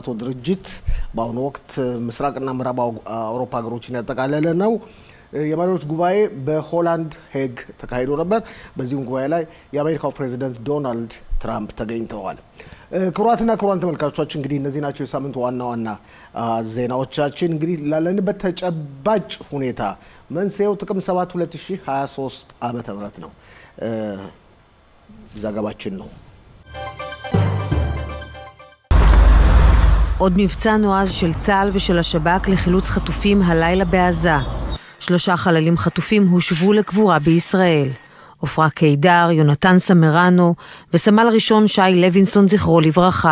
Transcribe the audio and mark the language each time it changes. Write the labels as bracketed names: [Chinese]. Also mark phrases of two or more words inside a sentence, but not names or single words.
[Amharic] ድርጅት በአሁኑ ወቅት ምስራቅና ምዕራብ አውሮፓ ሀገሮችን ያጠቃለለ ነው። የመሪዎች ጉባኤ በሆላንድ ሄግ ተካሂዶ ነበር። በዚህም ጉባኤ ላይ የአሜሪካው ፕሬዚደንት ዶናልድ ትራምፕ ተገኝተዋል። ክቡራትና ክቡራን ተመልካቾቻችን እንግዲህ እነዚህ ናቸው የሳምንቱ ዋና ዜናዎቻችን። እንግዲህ ላለንበት ተጨባጭ ሁኔታ መንስኤው ጥቅምት 7 2023 ዓመተ ምህረት ነው ዘገባችን ነው። [Hebrew] עוד מבצע נועז של צה"ל ושל השב"כ לחילוץ חטופים הלילה בעזה. 3 חללים חטופים הושבו לקבורה בישראל. עופרה קידר, יונתן סמרנו וסמל ראשון שי לוינסון זכרו לברכה.